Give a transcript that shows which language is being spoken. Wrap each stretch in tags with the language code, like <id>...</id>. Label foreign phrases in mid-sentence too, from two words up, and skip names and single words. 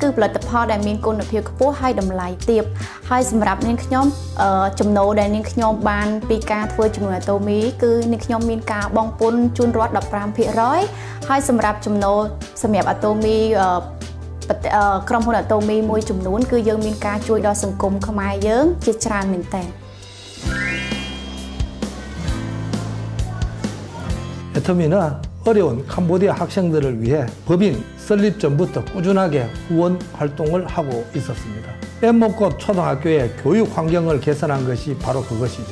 <km>គឺផលិតផលដែលមានគុណភាពខ្ពស់ហើយតម្លៃទាបហើយសម្រាប់នាងខ្ញុំចំណូលដែលនាងខ្ញុំបានពីការធ្វើជាមួយAtomyគឺនាងខ្ញុំមានការបង់ពន្ធជូនរដ្ឋ 15% ហើយសម្រាប់ចំណូលសម្រាប់Atomyក្រុមហ៊ុនAtomyមួយចំនួនគឺយើងមានការជួយដល់សង្គមខ្មែរយើងជាច្រើនមែនទែន</km> <ko>애터미는 어려운 캄보디아 학생들을 위해 법인 설립 전부터 꾸준하게 후원 활동을 하고 있었습니다. 뗏목꽃 초등학교의 교육 환경을 개선한 것이 바로 그것이죠.</ko>